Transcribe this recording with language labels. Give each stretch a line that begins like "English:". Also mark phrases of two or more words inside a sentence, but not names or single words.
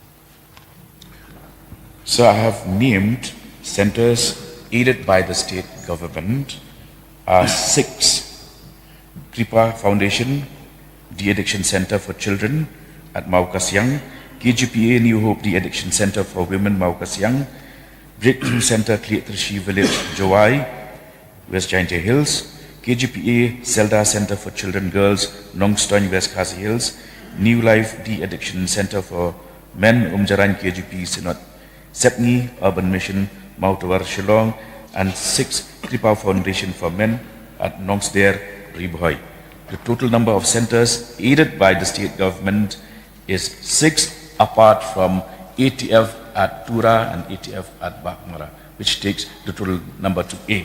English: So I have named centers aided by the state government are 6. Kripa Foundation, De-Addiction Center for Children at Mau Kasiang, KGPA New Hope De-Addiction Center for Women Mau Kasiang, Breakthrough Center Kleatershi Village, Jowai, West Jaintia Hills, KGPA Zelda Center for Children Girls, Nongstoin, West Khasi Hills, New Life De-Addiction Center for Men, Umjaran KGP Sinot, Sepni Urban Mission, Mau Tawar Shillong, and 6 Kripa Foundation for Men at Nongsder, Ribhoi. The total number of centers aided by the state government is 6, apart from ATF at Tura and ATF at Bakmara, which takes the total number to 8.